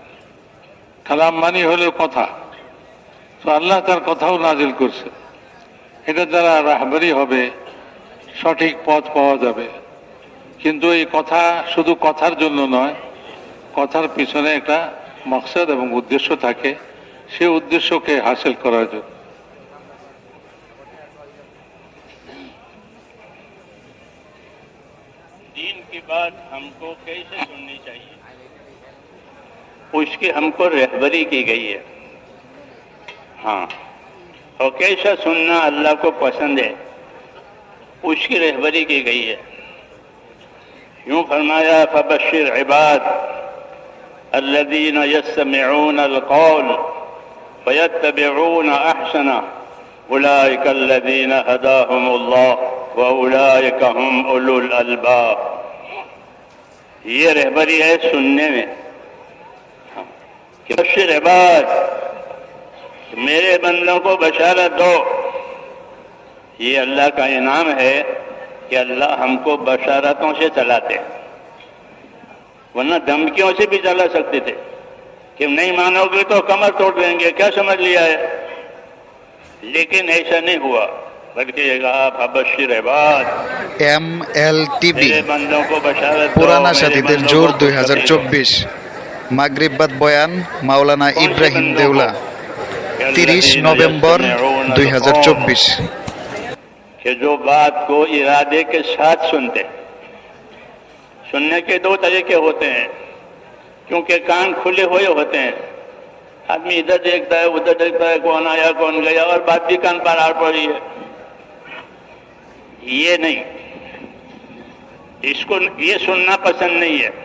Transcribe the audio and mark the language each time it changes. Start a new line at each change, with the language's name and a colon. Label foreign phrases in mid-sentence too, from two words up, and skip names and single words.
Bangla: কালাম মানে হলো কথা, তো আল্লাহ তার কথাও নাজিল করছেন। এটার দ্বারা রাহবরি হবে, সঠিক পথ পাওয়া যাবে। কিন্তু এই কথা শুধু কথার জন্য নয়, কথার পিছনে একটা মকসদ এবং উদ্দেশ্য থাকে, সেই উদ্দেশ্যকে হাসিল করার জন্য।
Urdu: دین کی بات ہم کو کیسے سننی چاہیے، اس کی ہم کو رہبری کی گئی ہے۔ ہاں، اور کیسا سننا اللہ کو پسند ہے، اس کی رہبری کی گئی ہے۔ یوں فرمایا
Arabic: فبشر عباد الذین یستمعون القول فیتبعون احسنہ اولئک الذین ہداہم اللہ وَأُولَئِكَ هُمْ أُولُو الْأَلْبَابِ۔
Urdu: یہ رہبری ہے سننے میں، کہ
Arabic: بشر عباد،
Urdu: میرے بندوں کو بشارت دو۔ یہ اللہ کا انعام ہے کہ اللہ ہم کو بشارتوں سے چلاتے ہیں، ورنہ دھمکیوں سے بھی چلا سکتے تھے کہ نہیں مانو گے تو کمر توڑ دیں گے، کیا سمجھ لیا ہے؟ لیکن ایسا نہیں ہوا، بلکہ یہ کہا
Arabic: فبشر عباد
Urdu: MLTV میرے بندوں کو بشارت دو،
Bangla: পুরানা
Urdu: میرے
Bangla: সাথীদের
Urdu: بندوں
Bangla: জোর
Urdu: کو
Bangla: 2024 মাগরিববাদ বয়ান মাওলানা ইব্রাহিম দেউলা 30 নভেম্বর 2024।
Urdu: کہ جو بات کو ارادے کے ساتھ سنتے ہیں. سننے کے دو طریقے ہوتے ہیں کیونکہ کان کھلے ہوئے ہوتے ہیں. آدمی ادھر دیکھتا ہے ادھر دیکھتا ہے کون آیا کون گیا اور بات بھی کان پر آ پڑی ہے. یہ نہیں, اس کو یہ سننا پسند نہیں ہے.